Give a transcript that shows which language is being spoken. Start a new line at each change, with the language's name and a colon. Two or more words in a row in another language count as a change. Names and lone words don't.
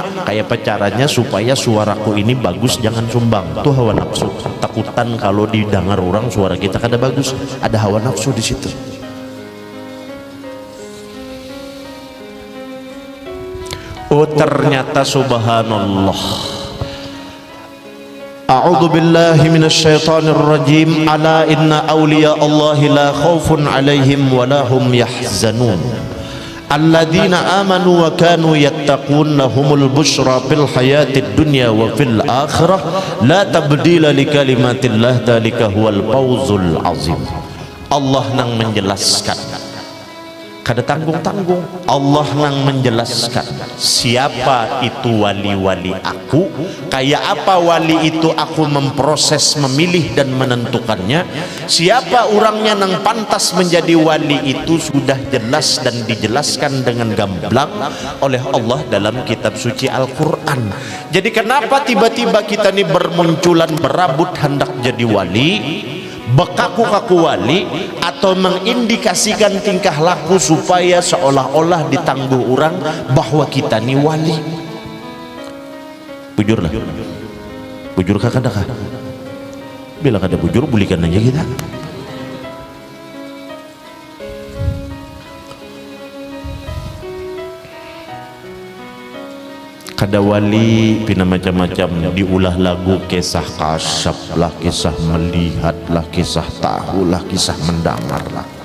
Banjar: Kayak apa caranya supaya suaraku ini bagus, jangan sumbang. Tuh hawa nafsu. Takutan kalau didengar orang suara kita kada bagus, ada hawa nafsu di situ. Oh, ternyata subhanallah.
Arabic: أعوذ بالله من الشيطان الرجيم. ألا إن أولياء الله لا خوف عليهم ولا هم يحزنون. الذين آمنوا وكانوا يتقون لهم البشرى في الحياة الدنيا وفي الآخرة لا تبديل لكلمات الله ذلك هو الفوز العظيم.
Banjar: Allah nang menjelaskan kada tanggung-tanggung. Allah nang menjelaskan siapa itu wali-wali aku, kayak apa wali itu aku memproses, memilih dan menentukannya.
Indonesian: Siapa orangnya nang pantas menjadi wali itu sudah jelas dan dijelaskan dengan gamblang oleh Allah dalam kitab suci Al-Quran. Jadi kenapa tiba-tiba kita ini bermunculan berabut hendak jadi wali, bekaku-kaku wali, atau mengindikasikan tingkah laku supaya seolah-olah ditangguh orang bahwa kita ni wali?
Banjar: Bujurlah, bujur kakak dah. Bila kada bujur bulikan aja kita. Kada wali pina macam-macam, diulah lagu kisah kasyaf lah, kisah melihat lah, kisah tahu lah, kisah mendengar lah.